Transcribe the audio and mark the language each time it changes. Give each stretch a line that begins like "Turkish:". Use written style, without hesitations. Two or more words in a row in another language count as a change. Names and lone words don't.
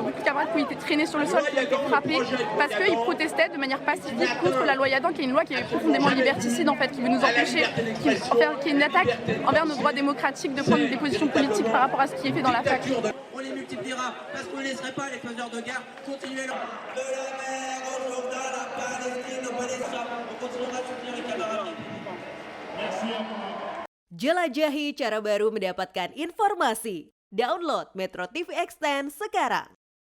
French: Beaucoup de camarades qui ont été traînés sur le sol, qui ont été frappés parce qu'ils protestaient de manière pacifique contre la loi Yadan, qui est une loi qui est profondément liberticide en fait, qui veut nous empêcher, qui est une attaque envers nos droits démocratiques de prendre des positions politiques par rapport à ce qui est fait dans la fac. On les multipliera parce qu'on ne laisserait pas les faiseurs de guerre continuer leur... De la mer au Jourdain, la Palestine, au Palestin, on continuera à soutenir les camarades. Merci.
Indonesian: Jelajahi cara baru mendapatkan informasi. Download Metro TV Extend sekarang.